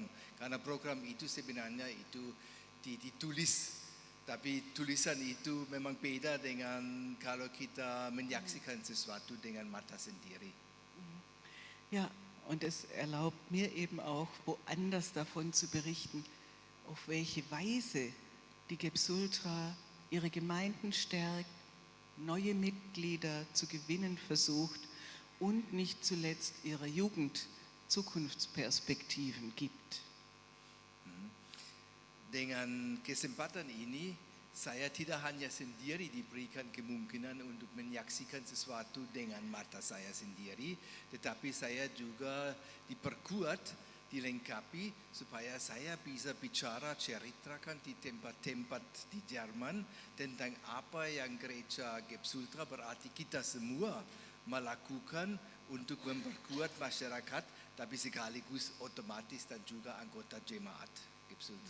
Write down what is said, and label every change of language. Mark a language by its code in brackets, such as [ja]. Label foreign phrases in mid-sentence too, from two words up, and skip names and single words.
[id] Karena program itu sebenarnya itu ditulis, tapi tulisan itu memang beda dengan kalau kita menyaksikan sesuatu dengan mata sendiri. [de] Ja, und es erlaubt mir eben auch, woanders davon zu berichten, auf welche Weise die GEPS Ultra ihre Gemeinden stärkt, neue Mitglieder zu gewinnen versucht und nicht zuletzt ihrer Jugend Zukunftsperspektiven gibt. [id] Dengan kesempatan ini, saya tidak hanya sendiri diberikan kemungkinan untuk menyaksikan sesuatu dengan mata saya sendiri, tetapi saya juga diperkuat, dilengkapi supaya saya bisa bicara, ceritakan di tempat-tempat di Jerman tentang apa yang gereja GEPS Ultra berarti kita semua melakukan untuk memperkuat masyarakat, tapi sekaligus otomatis dan juga anggota jemaat GEPS Ultra.